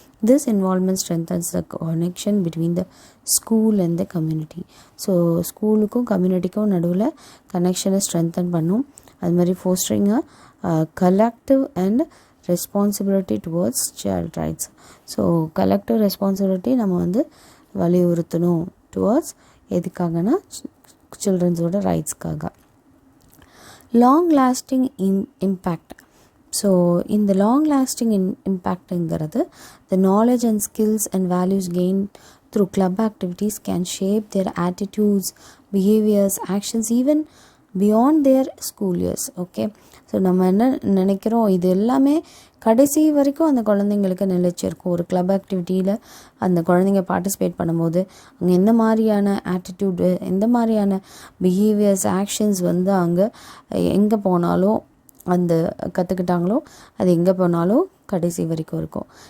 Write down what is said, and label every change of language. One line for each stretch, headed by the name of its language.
English: This involvement strengthens the connection between the school and the community.
Tamil: So ஸ்கூலுக்கும் கம்யூனிட்டிக்கும் நடுவில் கனெக்ஷனை strengthen பண்ணும். அது மாதிரி
English: fostering a collective and responsibility towards child rights.
Tamil: So collective responsibility நம்ம வலியுறுத்தணும் towards எதுக்காகனா சில்ட்ரன்ஸோட ரைட்ஸ்க்காக.
English: Long lasting impact. So இந்த long lasting இம்பேக்ட்டுங்கிறது, the knowledge and skills and values gain through club activities can shape their attitudes, behaviors, actions even beyond their school years.
Tamil: Okay, so நம்ம என்ன நினைக்கிறோம், இது எல்லாமே கடைசி வரைக்கும் அந்த குழந்தைங்களுக்கு நிலைச்சிருக்கும். ஒரு கிளப் ஆக்டிவிட்டியில் அந்த குழந்தைங்க பார்ட்டிசிபேட் பண்ணும்போது அங்கே எந்த மாதிரியான ஆட்டிடியூடு, எந்த மாதிரியான பிஹேவியர்ஸ், ஆக்ஷன்ஸ் அங்கே எங்கே போனாலும் அந்த கற்றுக்கிட்டாங்களோ அது எங்கே போனாலும் கடைசி வரைக்கும் இருக்கும்.